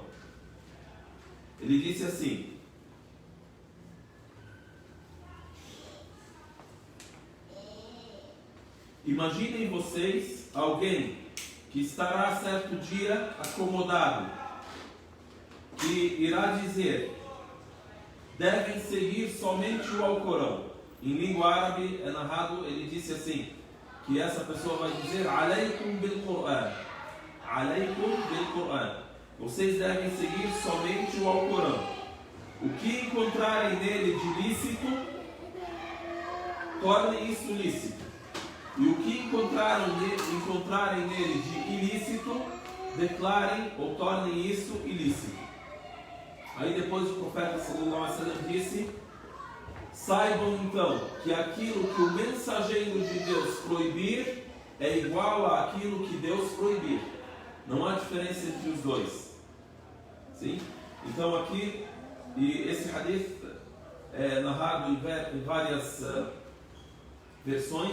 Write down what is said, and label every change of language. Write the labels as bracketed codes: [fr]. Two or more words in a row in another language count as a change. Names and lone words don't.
[pt] Ele disse assim: imaginem vocês alguém que estará certo dia acomodado, que irá dizer: devem seguir somente o Alcorão. Em língua árabe é narrado, ele disse assim, que essa pessoa vai dizer: [ar] عليكم بالقرآن، عليكم بالقرآن, [pt] vocês devem seguir somente o Alcorão. O que encontrarem nele de lícito, tornem isso lícito. E o que encontrarem nele de ilícito, declarem ou tornem isso ilícito. Aí depois o profeta [ar] صلى الله عليه وسلم [pt] disse: saibam então que aquilo que o mensageiro de Deus proibir é igual àquilo que Deus proibir. Não há diferença entre os dois. Sim? Então aqui, e esse hadith é narrado em várias versões.